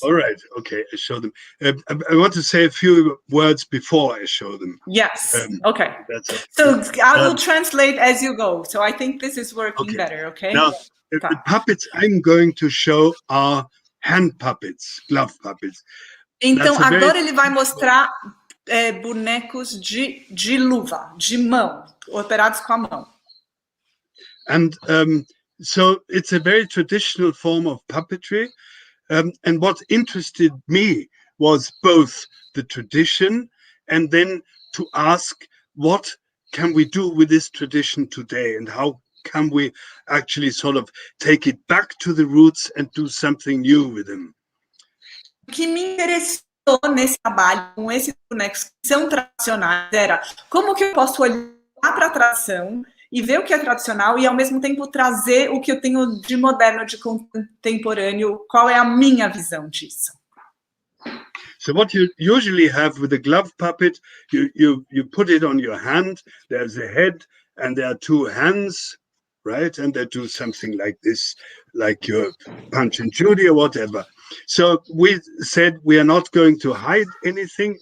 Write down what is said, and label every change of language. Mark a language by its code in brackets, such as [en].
[en] All right, okay, I show them. I want to say a few words before I show them. Yes, okay. So I will translate as you go. So I think this is working better, okay? Now, the puppets I'm going to show are hand puppets, glove puppets. [pt] Então, agora ele vai mostrar bonecos de luva, de mão, operados com a mão. [en] And so it's a very traditional form of puppetry. And what interested me was both the tradition and then to ask, what can we do with this tradition today, and how can we actually sort of take it back to the roots and do something new with them? [pt] O que me interessou nesse trabalho com esses bonecos que são tradicionais era como que eu posso olhar para a tradição e ver o que é tradicional e, ao mesmo tempo, trazer o que eu tenho de moderno, de contemporâneo, qual é a minha visão disso. [en] So what you usually have with a glove puppet, you put it on your hand, there's a head, and there are 2 hands, right? And they do something like this, like your Punch and Judy or whatever. So we said we are not going to hide anything.